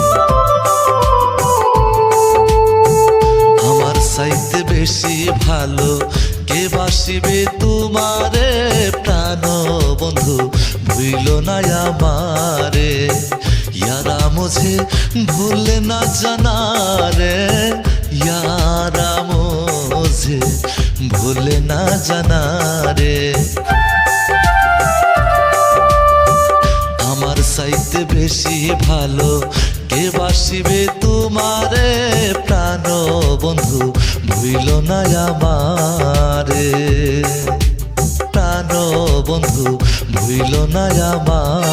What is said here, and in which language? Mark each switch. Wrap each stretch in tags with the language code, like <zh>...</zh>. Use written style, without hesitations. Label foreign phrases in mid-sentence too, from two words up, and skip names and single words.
<bn>আমার চাইতে বেশি ভালো কে বাসিবে তোমারে, প্রাণ বন্ধু ভুইলো না আমারে।</bn> <hi>यारा मुझे भूले ना जाना रे, यारा मुझे भूले ना जाना रे।</hi> <bn>আমার চাইতে বেশি ভালো কে বাসিবে তোমারে, প্রাণ বন্ধু ভুইলো না আমারে, প্রাণ বন্ধু ভুইলো না আমারে।</bn>